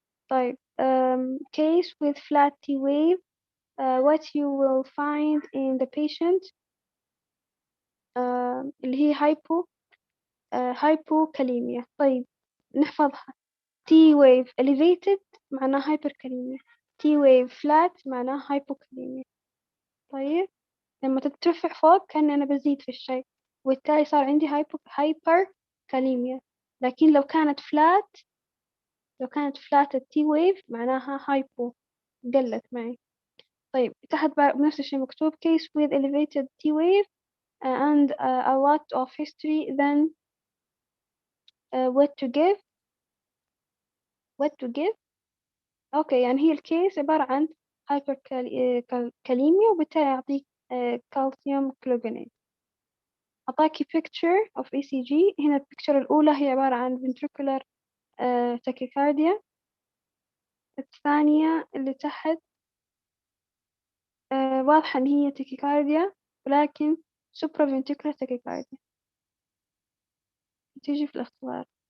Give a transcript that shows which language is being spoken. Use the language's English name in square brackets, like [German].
[English] طيب case with flat T wave what you will find in the patient [Arabic] اللي هي [English] hypokalemia. [Arabic] طيب نحفظها. [English] T wave elevated معناه hyperkalemia، T wave flat معناه hypokalemia. [Arabic] طيب لما تترفع فوق كأن أنا بزيد في الشيء، وبالتالي صار عندي hyperkalemia. لكن لو كانت flat التي ويف معناها hypo، قلت معي. طيب تحت بنفس الشيء مكتوب [English] case with elevated T wave and a lot of history then what to give. [Arabic] أوكي يعني هي الكيس عبارة عن hyperkalemia وبالتالي أعطيك [English] calcium chloride. أعطاكي picture of ECG. [Arabic] هنا البيكتشر الأولى هي عبارة عن ventricular tachycardia. الثانية اللي تحت واضحة إن هي tachycardia ولكن supraventricular tachycardia تيجي في الاختبار.